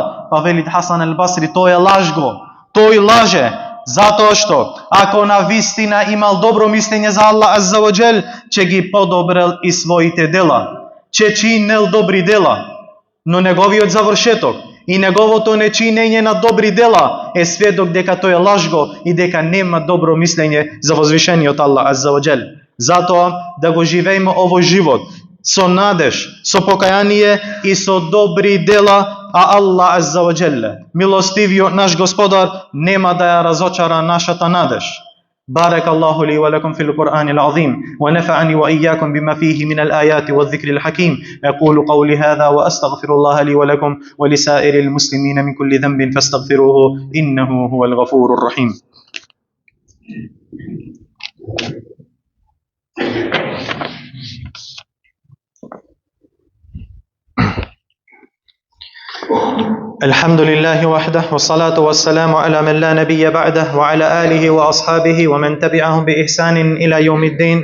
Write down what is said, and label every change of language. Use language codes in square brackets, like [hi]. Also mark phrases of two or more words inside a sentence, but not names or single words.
[mk] Па велит Хасан ал-Басри, тој е лажго, тој лаже, затоа што ако на вистина имал добро мислење за Аллах [ar] عز وجل, [mk] ќе ги подобрел и своите дела, ќе чинел добри дела, но неговиот завршеток и неговото нечинење на добри дела е сведок дека тој е лажго и дека нема добро мислење за возвишениот Аллах [ar] عز وجل. [mk] Затоа да го живееме овој живот со надеж, со покаяние и со добри дела, а Аллах [ar] عز وجل, [mk] милостивиот наш Господар, нема да ја разочара нашата надеж. [ar] بارك الله لي ولكم في القرآن العظيم ونفعني وإياكم بما فيه من الآيات والذكر الحكيم. أقول قولي هذا وأستغفر الله لي ولكم ولسائر المسلمين من كل ذنب فاستغفروه إنه هو الغفور الرحيم. الحمد لله وحده والصلاة والسلام على من لا نبي بعده وعلى آله وأصحابه ومن تبعهم بإحسان إلى يوم الدين.